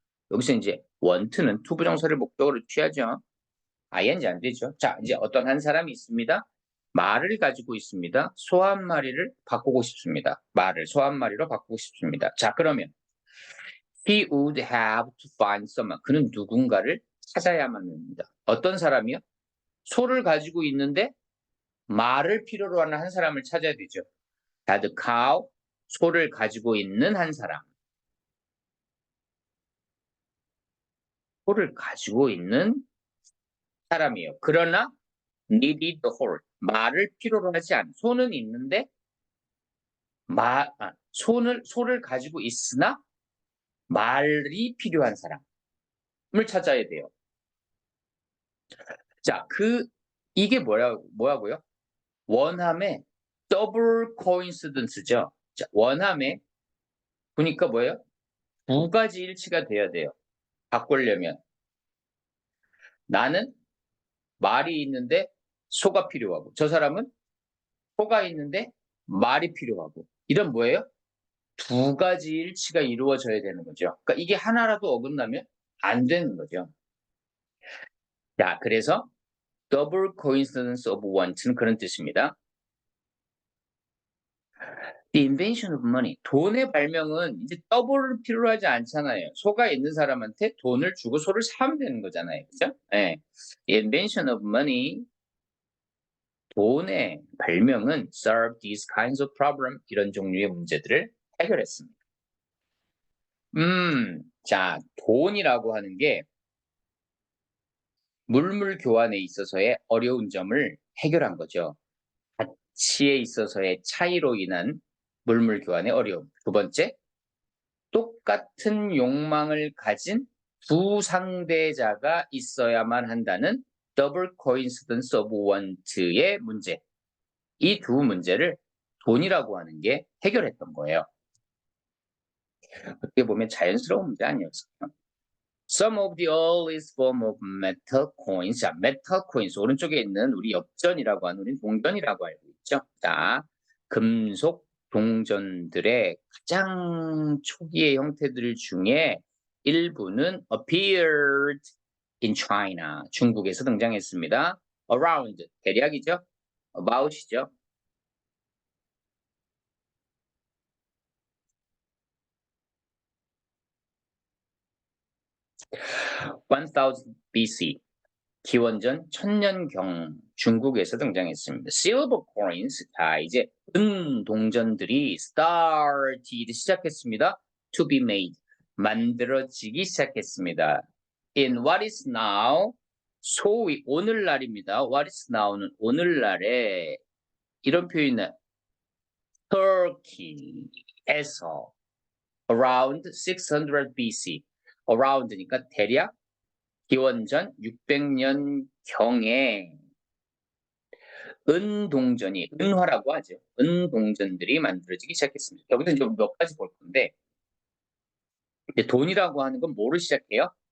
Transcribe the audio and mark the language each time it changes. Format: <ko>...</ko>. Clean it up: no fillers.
<ko>여기서 이제 want는 투부정사를 목적으로 취하죠. ing 안 되죠. 자, 이제 어떤 한 사람이 있습니다. 말을 가지고 있습니다. 소 한 마리를 바꾸고 싶습니다. 말을 소 한 마리로 바꾸고 싶습니다. 자, 그러면</ko> <en>he would have to find someone.</en> <ko>그는 누군가를 찾아야만 합니다. 어떤 사람이요? 소를 가지고 있는데 말을 필요로 하는 한 사람을 찾아야 되죠.</ko> <en>had cow,</en> <ko>소를 가지고 있는 한 사람. 소를 가지고 있는 사람이에요. 그러나</ko> <en>needed the horse.</en> <ko>말을 필요로 하지 않은. 소는 있는데 소를 가지고 있으나 말이 필요한 사람을 찾아야 돼요. 자, 이게 뭐라고요? 원함의 더블 코인시던스죠. 자, 원함의 보니까 뭐예요? 두 가지 일치가 돼야 돼요. 바꾸려면 나는 말이 있는데 소가 필요하고 저 사람은 소가 있는데 말이 필요하고 이런 뭐예요? 두 가지 일치가 이루어져야 되는 거죠. 그러니까 이게 하나라도 어긋나면 안 되는 거죠. 자, 그래서</ko> <en>double coincidence of one</en> <ko>는 그런 뜻입니다.</ko> <en>The invention of money.</en> <ko>돈의 발명은 이제 더블을 필요로 하지 않잖아요. 소가 있는 사람한테 돈을 주고 소를 사면 되는 거잖아요. 그죠? 예.</ko> <en>The invention of money.</en> <ko>돈의 발명은</ko> <en>solve these kinds of problem.</en> <ko>이런 종류의 문제들을 해결했습니다. 자, 돈이라고 하는 게 물물 교환에 있어서의 어려운 점을 해결한 거죠. 가치에 있어서의 차이로 인한 물물 교환의 어려움. 두 번째, 똑같은 욕망을 가진 두 상대자가 있어야만 한다는</ko> <en>double coincidence of want</en> <ko>의 문제. 이 두 문제를 돈이라고 하는 게 해결했던 거예요. 어떻게 보면 자연스러운 문제 아니었어요.</ko> <en>Some of the earliest form of metal coins.</en> <ko>자,</ko> <en>metal coins</en> <ko>오른쪽에 있는 우리 엽전이라고 하는 우리 동전이라고 알고 있죠. 자, 금속 동전들의 가장 초기의 형태들 중에 일부는</ko> <en>appeared in China.</en> <ko>중국에서 등장했습니다. around 대략이죠. about이죠.</ko> <en>1000 BC.</en> <ko>기원전 1000년경 중국에서 등장했습니다.</ko> <en>Silver coins.</en> <ko>자, 이제 은 동전들이 started 시작했습니다.</ko> <en>To be made.</en> <ko>만들어지기 시작했습니다.</ko> <en>In what is now.</en> <ko>소위 오늘날입니다.</ko> <en>What is now는</en> <ko>오늘날에 이런 표현은</ko> <en>Turkey에서 around 600 BC.</en> <ko>around니까 대략 기원전 600년경에 은동전이 은화라고 하죠. 은동전들이 만들어지기 시작했습니다. 여기서 이제 몇 가지 볼 건데 이제 돈이라고 하는 건 뭐로 시작해요?</ko>